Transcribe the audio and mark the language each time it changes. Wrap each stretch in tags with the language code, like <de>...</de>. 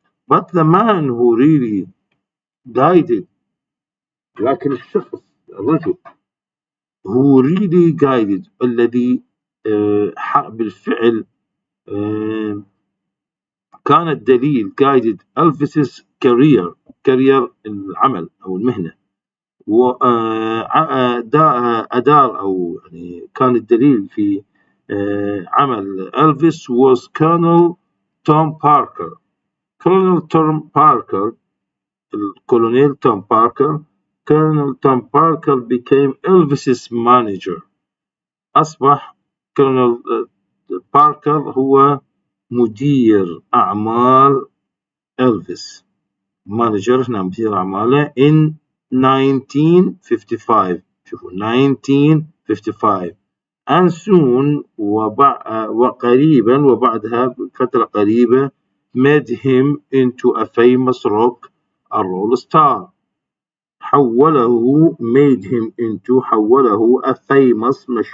<en>but the man who really guided</en> <ar>لكن الرجل</ar> <en>who really guided</en> <ar>الذي بالفعل كان الدليل guided</ar> <en>Elvis's career</en> <ar>العمل أو المهنة وأدار أو يعني كان الدليل في عمل إلفيس</ar> <en>was Colonel Tom Parker. Colonel Tom Parker became Elvis's manager.</en> <ar>أصبح</ar> <en>Colonel Parker</en> <ar>هو مدير أعمال إلفيس</ar> <en>manager</en> <ar>هنا مدير أعماله</ar> <en>in 1955</en> <ar>شوفوا</ar> <en>1955 and soon</en> <ar>وقريبا وبعدها بفترة قريبة</ar> <en>made him into a famous rock and roll star</en> <ar>حوله</ar> <en>a famous</en>